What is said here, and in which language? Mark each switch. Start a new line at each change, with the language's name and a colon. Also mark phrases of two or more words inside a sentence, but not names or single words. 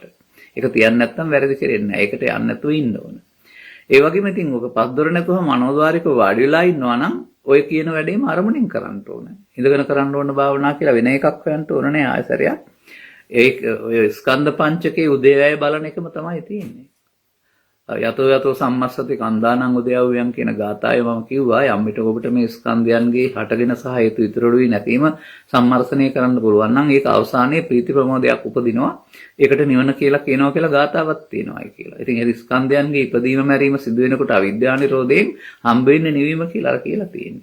Sinhala: ඒක තියන්නේ නැත්නම් වැරදි කෙරෙන්නේ නැහැ. ඒකට යන්න නැතුව ඉන්න ඕන. ඒ වගේම ඉතින් ඔක පස්දොර නැතුව මනෝද්වාරික වාඩි වෙලා ඉන්නවා නම් ඔය කියන වැඩේම අරමුණෙන් කරන්න ඕන. ඉඳගෙන කරන්න ඕන භාවනා කියලා වෙන එකක් හොයන්න ඕන නෑ ආයතරයක්. ඔය ස්කන්ධ පංචකයේ උදේවැය බලන එකම තමයි තියෙන්නේ.
Pali: යතෝ සම්මස්සති කන්දානං උදයව්‍යං
Sinhala: කියන ගාථාවේ මම කිව්වා යම් විට ඔබට මේ ස්කන්ධයන්ගේ හටගෙන සහ හේතු ඉතුරු වී නැතිම සම්මර්ෂණය කරන්න පුළුවන් නම් ඒක අවසානයේ ප්‍රීති ප්‍රමෝදයක් උපදිනවා. ඒකට නිවන කියලා කියනවා කියලා ගාථාවක් තියෙනවායි කියලා. ඉතින් ඒ ස්කන්ධයන්ගේ ඉපදීම මැරීම සිදු වෙනකොට අවිද්‍යා නිරෝධයෙන් හම්බ වෙන්නේ නිවීම කියලා තියෙන්නේ.